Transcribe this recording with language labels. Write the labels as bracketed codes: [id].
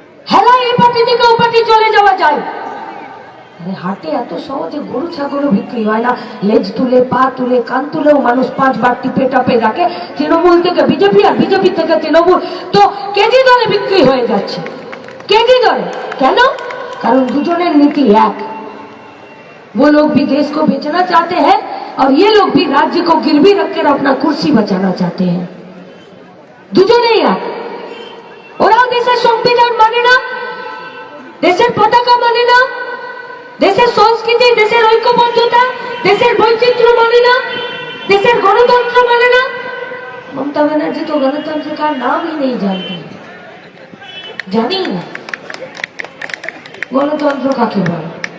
[bn] হেলা এই পার্টি থেকে ও পার্টি চলে যাওয়া যায়। হাটে এত সহজে গরু ছাগলও বিক্রি হয় না, লেজ তুলে, পা তুলে, কান তুলেও মানুষ 5 বার টিপে টাপে রাখে। তৃণমূল থেকে বিজেপি আর বিজেপি থেকে তৃণমূল তো কেজি দরে বিক্রি হয়ে যাচ্ছে, কেজি দরে। কেন? কারণ দুজনের নীতি এক। [hi] वो लोग भी देश को बेचना चाहते हैं और ये लोग भी राज्य को गिरवी रखकर अपना कुर्सी बचाना चाहते हैं। [bn] দুজনেই এক। ওরাও দেশের সংবিধান মানে না, দেশের পতাকা মানে না, দেশের সংস্কৃতি, দেশের ঐক্যবদ্ধতা, দেশের বৈচিত্র্য মানে না, দেশের গণতন্ত্র মানে না। মমতা ব্যানার্জি তো [hi] गणतंत्र का नाम ही नहीं जानती, [bn] জানি না গণতন্ত্র কাকে বলে।